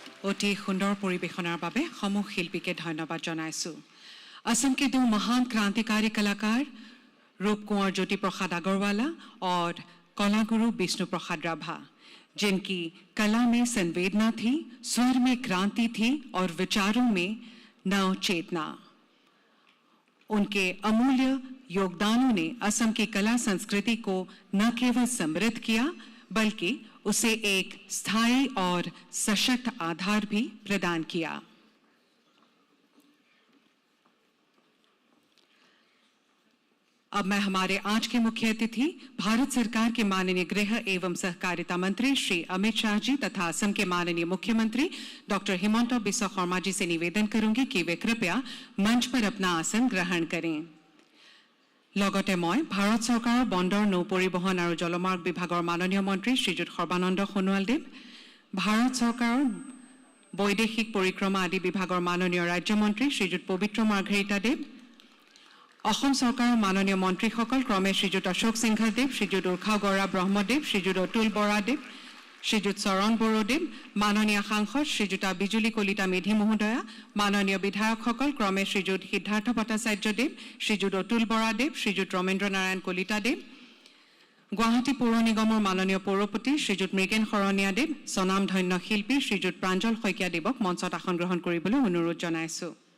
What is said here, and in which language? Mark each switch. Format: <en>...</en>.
<as>অতি সুন্দৰ পৰিৱেশনাৰ বাবে সমূহ শিল্পীকে ধন্যবাদ জনাইছোঁ।</as> <hi>असम के दो महान क्रांतिकारी कलाकार रूप कुंवर ज्योति प्रसाद अग्रवाला और कला गुरु विष्णु प्रसाद राभा, जिनकी कला में संवेदना थी, स्वर में क्रांति थी और विचारों में नव चेतना। उनके अमूल्य योगदानों ने असम की कला संस्कृति को न केवल समृद्ध किया बल्कि उसे एक स्थायी और सशक्त आधार भी प्रदान किया। अब मैं हमारे आज के मुख्य अतिथि भारत सरकार के माननीय गृह एवं सहकारिता मंत्री श्री अमित शाह जी तथा असम के माननीय मुख्यमंत्री डॉक्टर हिमंता बिस्वा शर्मा जी से निवेदन करूंगी कि वे कृपया मंच पर अपना आसन ग्रहण करें।</hi> <as>লগতে মই ভাৰত চৰকাৰৰ বন্দৰ নৌ পৰিবহণ আৰু জলমাৰ্গ বিভাগৰ মাননীয় মন্ত্ৰী শ্ৰীযুত সৰ্বানন্দ সোণোৱালদেৱ, ভাৰত চৰকাৰৰ বৈদেশিক পৰিক্ৰমা আদি বিভাগৰ মাননীয় ৰাজ্যমন্ত্ৰী শ্ৰীযুত পবিত্ৰ মাৰ্ঘেৰিটাদেৱ, অসম চৰকাৰৰ মাননীয় মন্ত্ৰীসকল ক্ৰমে শ্ৰীযুত অশোক সিংঘলদেৱ, শ্ৰীযুত উৰ্খাও গৌৰা ব্ৰহ্মদেৱ, শ্ৰীযুত অতুল বৰাদেৱ, শ্ৰীযুত চৰণ বড়োদেৱ, মাননীয় সাংসদ শ্ৰীযুতা বিজুলী কলিতা মেধি মহোদয়া, মাননীয় বিধায়কসকল ক্ৰমে শ্ৰীযুত সিদ্ধাৰ্থ ভট্টাচাৰ্যদেৱ, শ্ৰীযুত অতুল বৰাদেৱ, শ্ৰীযুত ৰমেন্দ্ৰ নাৰায়ণ কলিতাদেৱ, গুৱাহাটী পৌৰ নিগমৰ মাননীয় পৌৰপতি শ্ৰীযুত মৃগেন শৰণীয়াদেৱ, স্বনামধন্য শিল্পী শ্ৰীযুত প্ৰাঞ্জল শইকীয়াদেৱক মঞ্চত আসন গ্ৰহণ কৰিবলৈ অনুৰোধ জনাইছোঁ।</as>